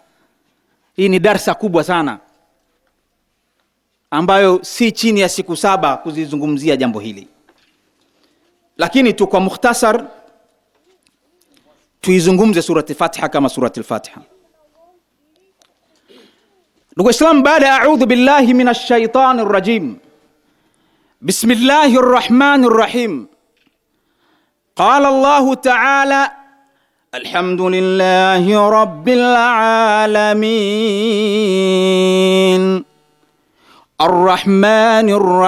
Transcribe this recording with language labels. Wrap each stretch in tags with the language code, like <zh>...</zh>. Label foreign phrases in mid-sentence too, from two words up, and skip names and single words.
<sw>Hii ni darsa kubwa sana ambayo si chini ya siku 7 kuzizungumzia jambo hili. Lakini tu kwa mukhtasar tuizungumze surati al-Fatiha kama surati al-Fatiha. Ndugu Islam, baada</sw> <ar>أعوذ بالله من الشيطان الرجيم. بسم الله الرحمن الرحيم. قال الله تعالى الحمد لله رب العالمين الرحمن</ar>